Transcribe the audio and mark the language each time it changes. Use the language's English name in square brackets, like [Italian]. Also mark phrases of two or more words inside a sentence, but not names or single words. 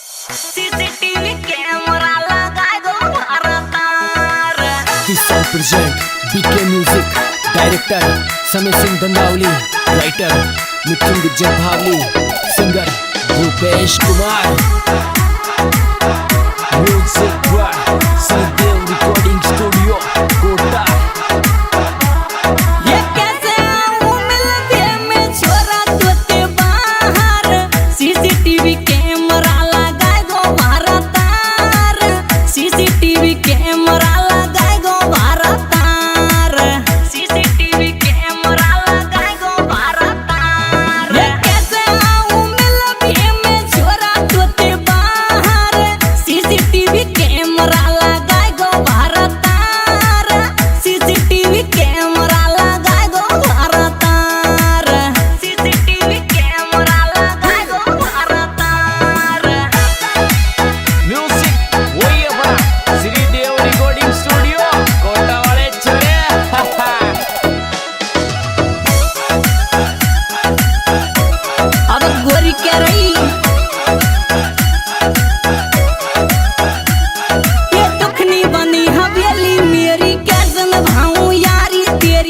[Rajasthani] सीसीटीवी कैमरा लगाए दो भारतार। [English] This song present BK Music, Director Samir Singh Dandauli, Writer Mithun Gujjar Bhavli, Singer Bhupesh Kumar, Music by Sadev Recording Studio, Kota। [Rajasthani] ये कैसे आऊं मिलने में छोरा तोते बाहर, सीसीटीवी कैमरा लगाए दो भारतार। सीसीटीवी कैमरा लगाए दो भारतार। सीसीटीवी कैमरा लगाए दो भारतार। ये कैसे आऊं मिलने में छोरा तोते बाहर, सीसीटीवी कैमरा लगाए दो भारतार। सीसीटीवी कैमरा लगाए दो भारतार। सीसीटीवी कैमरा लगाए दो भारतार। Music वही अपना श्रीदेव Recording Studio, कोटा वाले छोरे। अब गोरी कह रही ये दुखनी बनी हवेली मेरी, कैसे निभाऊं यारी तेरी।